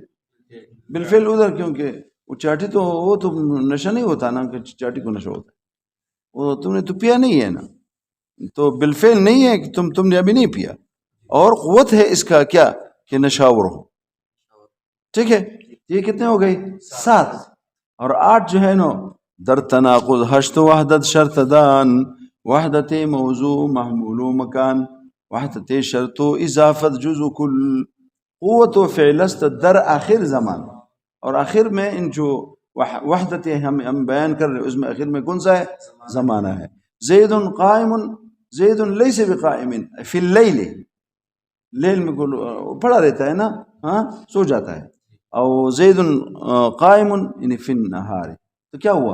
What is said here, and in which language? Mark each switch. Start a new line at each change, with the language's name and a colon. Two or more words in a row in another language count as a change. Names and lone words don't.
Urdu: بالفعل ادھر، کیونکہ وہ چاٹی تو وہ تو نشہ نہیں ہوتا نا کہ چاٹی کو نشہ ہوتا ہے، وہ تم نے تو پیا نہیں ہے نا، تو بالفعل نہیں ہے کہ تم نے ابھی نہیں پیا، اور قوت ہے اس کا کیا کہ نشاور ہو، ٹھیک ہے؟ یہ کتنے ہو گئی؟ 7، اور 8 جو ہے نا
Persian: در تناقض حشت وحدت شرط دان، وحدت موضوع محمول و مکان، وحدت شرط و اضافت جزء کل، قوت و فعلست در آخر زمان،
Urdu: اور آخر میں ان جو وحدت ہم بیان کر رہے ہیں اس میں آخر میں کون سا ہے؟ زمانہ ہے۔
Arabic: زید قائم، زید لیس بقائم فی اللیل،
Urdu: لیل میں پڑا رہتا ہے نا، ہاں سو جاتا ہے،
Arabic: او زید قائم
Urdu: یعنی
Arabic: فی النہار،
Urdu: تو کیا ہوا؟